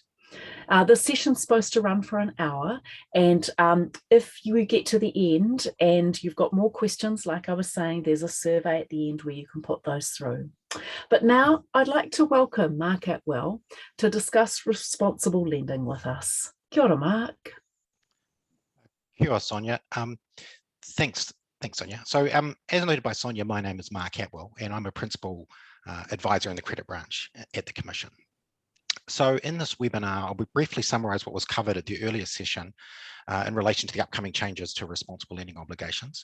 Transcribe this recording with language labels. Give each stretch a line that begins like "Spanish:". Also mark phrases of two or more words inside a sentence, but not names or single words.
English: The session's supposed to run for an hour, and if you get to the end and you've got more questions, like I was saying, there's a survey at the end where you can put those through. But now I'd like to welcome Mark Atwell to discuss responsible lending with us.
Māori: Kia ora, Mark. Kia ora,
English: Sonia. Thanks, Sonia. So as noted by Sonia, my name is Mark Atwell, and I'm a Principal Advisor in the Credit Branch at the Commission. So in this webinar, I'll briefly summarise what was covered at the earlier session in relation to the upcoming changes to responsible lending obligations.